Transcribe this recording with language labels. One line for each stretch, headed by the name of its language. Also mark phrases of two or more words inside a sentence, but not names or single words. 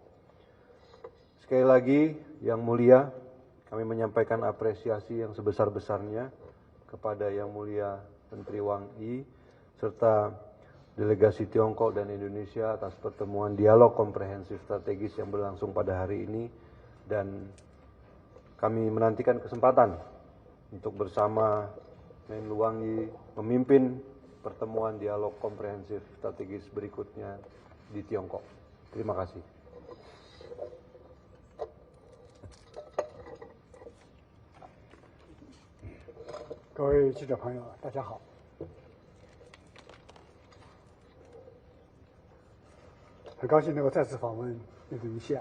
Indonesian: Sekali lagi, Yang Mulia, kami menyampaikan apresiasi yang sebesar-besarnya kepada Yang Mulia Menteri Wang Yi serta delegasi Tiongkok dan Indonesia atas pertemuan dialog komprehensif strategis yang berlangsung pada hari ini, dan kami menantikan kesempatan untuk bersama Menlu Wang Yi memimpin pertemuan dialog komprehensif strategis berikutnya di Tiongkok. Terima kasih.
Chinese: 各位记者朋友，大家好。很高兴能够再次访问印度尼西亚。